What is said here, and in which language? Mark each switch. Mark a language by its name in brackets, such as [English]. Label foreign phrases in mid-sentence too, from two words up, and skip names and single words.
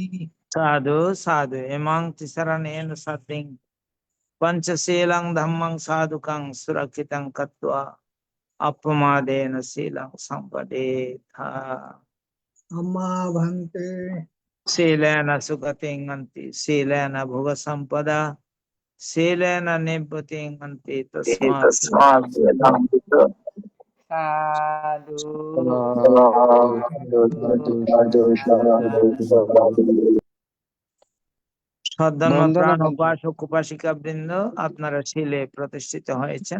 [Pali] Sadhu sadhu emang tisaranena sadding panchaselang dhammang sadhukang surakitang katva appamadena silang sampadetha. Amma bhante Silena sugating anti silena bhuga sampada silena nibbating anti tasmat [Bangla] সদ্দাম প্রাণ উপাসক উপাসিকা বৃন্দ আপনারা শিলে প্রতিষ্ঠিত হয়েছেন।